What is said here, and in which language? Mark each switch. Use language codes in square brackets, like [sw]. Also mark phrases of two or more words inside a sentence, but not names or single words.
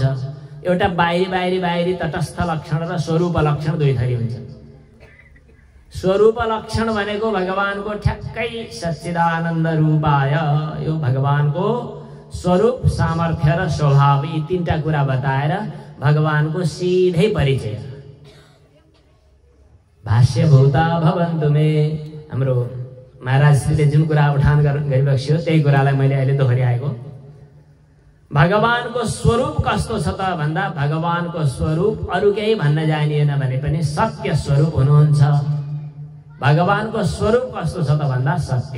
[ne] एउटा बाहिरी तटस्थ लक्षण र स्वरूप लक्षण दुई थरी हुन्छ। स्वरूप लक्षण भनेको भगवानको ठ्याक्कै [sa] सच्चिदानन्द रूपाय, [ne] यो भगवानको स्वरूप, सामर्थ्य र स्वभाव, यी तीनटा कुरा बताएर भगवानको सिधै परिचय। [sa] भाष्यभूता भवन्तु मे, [ne] हाम्रो महाराजश्रीले जुन कुरा उठान गरिबक्स्यो त्यही कुरालाई मैले अहिले दोहोर्याएको। भगवानको स्वरूप कस्तो छ त भन्दा, भगवानको स्वरूप अरू केही भन्न जानिएन भने पनि सत्य स्वरूप हुनुहुन्छ। भगवानको स्वरूप कस्तो छ त भन्दा सत्य।